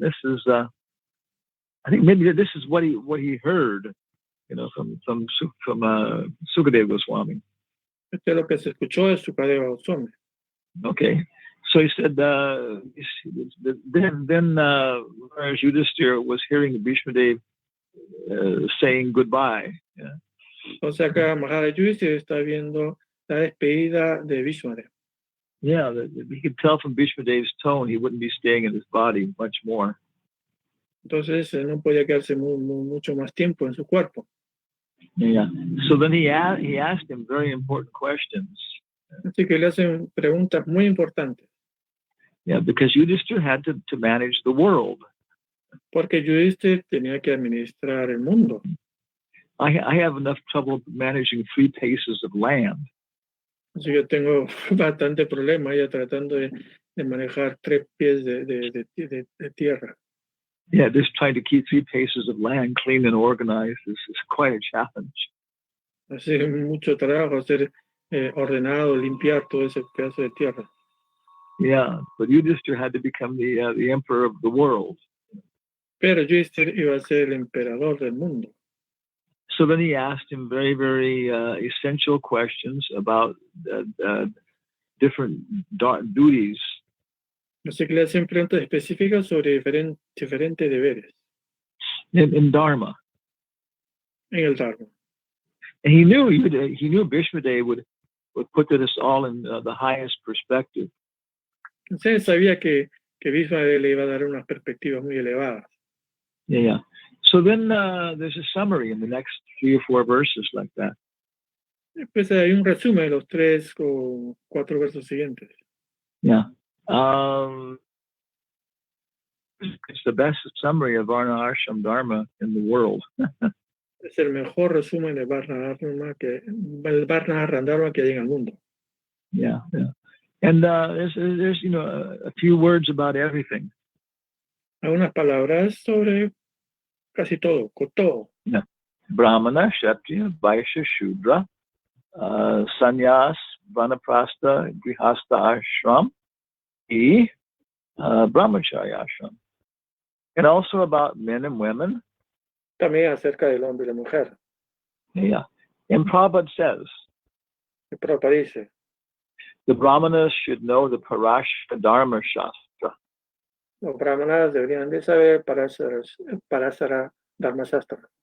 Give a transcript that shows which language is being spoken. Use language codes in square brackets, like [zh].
[en] This is I think maybe this is what he heard, from Sukadeva Goswami. [es] Esto es lo que se escuchó de Sukadeva Goswami. [en] Okay, so he said then as Yudhishthira was hearing Bhishma Dev saying goodbye. Yeah. [es] Entonces acá Maharaj Yudhishthira está viendo la despedida de Vishwadev. [en] Yeah, he could tell from Bhishma Dev's tone he wouldn't be staying in his body much more. [es] Entonces no podía quedarse mucho más tiempo en su cuerpo. [en] Yeah. So then he asked him very important questions. [es] Así que le hacen preguntas muy importantes. [en] Yeah, because Yudhishthira had to manage the world. [es] Porque Yudhishthira tenía que administrar el mundo. [en] I have enough trouble managing 3 paces of land. [es] Así que tengo bastante problema ya tratando de manejar 3 pies de tierra. [en] Yeah, just trying to keep 3 paces of land clean and organized is quite a challenge. [es] Así que mucho trabajo hacer ordenado, limpiar todo ese pedazo de tierra. [en] Yeah, but Yudhishthira had to become the emperor of the world. [es] Pero Yudhishthira iba a ser el emperador del mundo. [en] So then he asked him very, very essential questions about different duties. [es] Así que le hacen preguntas específicas sobre diferentes deberes. [en] In Dharma. [es] En el Dharma. [en] And he knew Bhishma Dev would put this all in the highest perspective. [es] Entonces sabía que Bhishma le iba a dar unas perspectivas muy elevadas. [en] Yeah. So then there's a summary in the next 3 or 4 verses like that. [es] Después hay un resumen de los 3 o 4 versos siguientes. [en] Yeah. It's the best summary of Varna Ashram Dharma in the world. [es] Es el mejor resumen de Varna Ashram Dharma que hay en el mundo. [en] Yeah. And there's a few words about everything. [es] Hay unas palabras sobre casi todo, con todo. [en] Yeah. Brahmana, Kshatriya, Vaishya, Shudra, Sannyas, Vanaprastha, Grihastha Ashram, Brahmacharya Ashram. And also about men and women. [es] También acerca del hombre y la mujer. [en] Yeah. And Prabhupada says, [es] Y Prabhupada dice, [en] the Brahmanas should know the Parashara Dharma Shastra. [es] Los brahmanas deberían de saber Parashara Dharma Shastra.